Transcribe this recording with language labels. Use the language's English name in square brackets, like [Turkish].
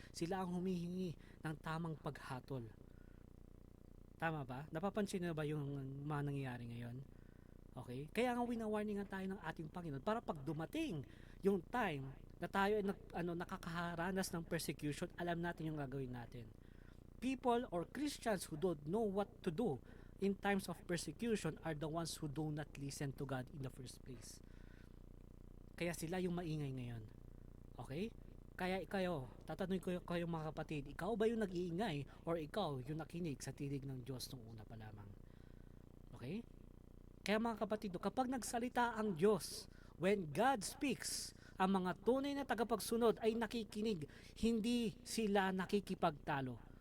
[Filipino] Sila ang humihingi ng tamang paghatol. Tama ba? Napapansin na ba yung mga nangyayari ngayon? Okay? Kaya nga winawarningan tayo ng ating Panginoon para pag dumating yung time na tayo ay nakakaharanas ng persecution, alam natin yung gagawin natin. [English] People or Christians who don't know what to do in times of persecution are the ones who do not listen to God in the first place. [Filipino] Kaya sila yung maingay ngayon. Okay? Kaya tatanungin ko kayo mga kapatid, ikaw ba yung nag-iingay or ikaw yung nakinig sa tinig ng Diyos nung una pa lamang? Okay? Kaya mga kapatid, kapag nagsalita ang Diyos, [English] when God speaks, [Filipino] ang mga tunay na tagapagsunod ay nakikinig, hindi sila nakikipagtalo.